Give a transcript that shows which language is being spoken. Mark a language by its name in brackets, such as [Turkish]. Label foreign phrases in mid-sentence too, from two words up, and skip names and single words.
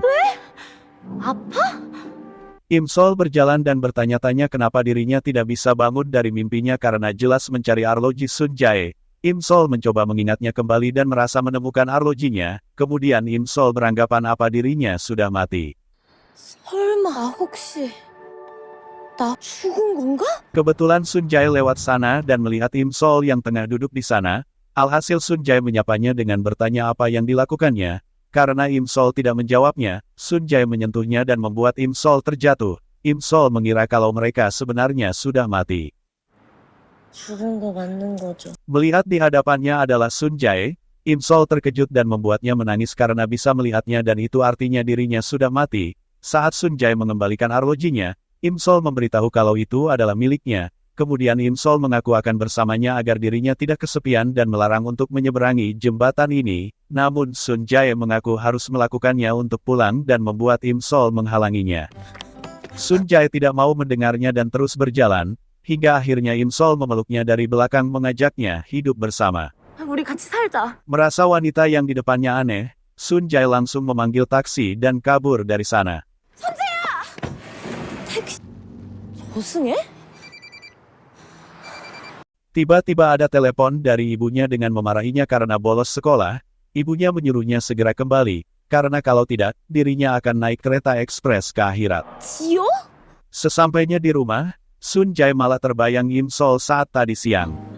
[Korean] 아파? [Indonesian] Im Sol berjalan dan bertanya-tanya kenapa dirinya tidak bisa bangun dari mimpinya karena jelas mencari arloji Sun Jae. Im Sol mencoba mengingatnya kembali dan merasa menemukan arlojinya, kemudian Im Sol beranggapan apa dirinya sudah mati. [Korean] 설마 혹시 나 죽은 건가? [Indonesian] Kebetulan Sun Jae lewat sana dan melihat Im Sol yang tengah duduk di sana. Alhasil Sun Jae menyapanya dengan bertanya apa yang dilakukannya. Karena Im Sol tidak menjawabnya, Sun Jae menyentuhnya dan membuat Im Sol terjatuh. Im Sol mengira kalau mereka sebenarnya sudah mati. [Korean] 죽은 거 맞는 거죠. [Indonesian] Melihat di hadapannya adalah Sun Jae, Im Sol terkejut dan membuatnya menangis karena bisa melihatnya dan itu artinya dirinya sudah mati. Saat Sun Jae mengembalikan arlojinya, Im Sol memberitahu kalau itu adalah miliknya. Kemudian Im Sol mengaku akan bersamanya agar dirinya tidak kesepian dan melarang untuk menyeberangi jembatan ini. Namun Sun Jae mengaku harus melakukannya untuk pulang dan membuat Im Sol menghalanginya. Sun Jae tidak mau mendengarnya dan terus berjalan, hingga akhirnya Im Sol memeluknya dari belakang mengajaknya hidup bersama. [Korean] 우리 같이 살자. [Indonesian] Merasa wanita yang di depannya aneh, Sun Jae langsung memanggil taksi dan kabur dari sana. [Korean] 택시. 저승에? [Indonesian] Tiba-tiba ada telepon dari ibunya dengan memarahinya karena bolos sekolah. Ibunya menyuruhnya segera kembali, karena kalau tidak, dirinya akan naik kereta ekspres ke akhirat. [Korean] 지요? [Indonesian] Sesampainya di rumah, Sun Jae malah terbayang Im Sol saat tadi siang.